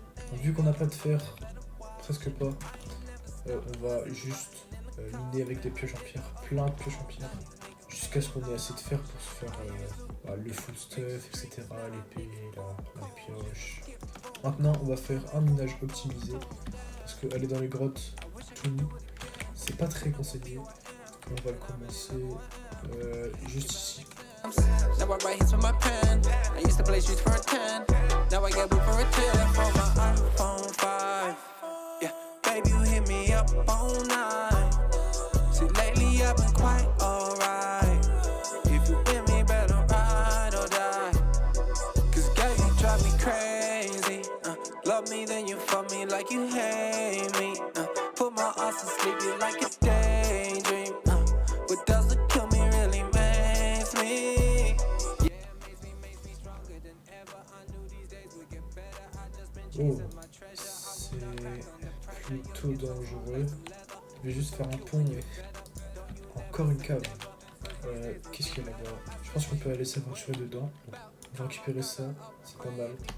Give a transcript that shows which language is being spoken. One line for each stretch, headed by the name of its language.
French: Donc, vu qu'on n'a pas de fer, presque pas, on va juste miner avec des pioches en pierre, plein de pioches en pierre, jusqu'à ce qu'on ait assez de fer pour se faire le full stuff, etc. L'épée, la pioche. Maintenant, on va faire un minage optimisé, parce qu'aller dans les grottes tout nu, c'est pas très conseillé. On va le commencer juste ici.
English: Now I write hits with my pen. I used to play streets for a 10. Now I get weed for a 10 for my iPhone 5. Yeah, baby, you hit me up all night. See, lately I've been quite alright. If you with me, better ride or die. Cause girl, you drive me crazy. Love me, then you fuck me like you hate me. Put my ass to sleep, you like a daydream. What doesn't kill me really makes me.
French: Oh, c'est plutôt dangereux. Je vais juste faire un pont et encore une cave. Qu'est-ce qu'il y a là-bas? Je pense qu'on peut aller s'aventurer dedans. On va récupérer ça, c'est pas mal.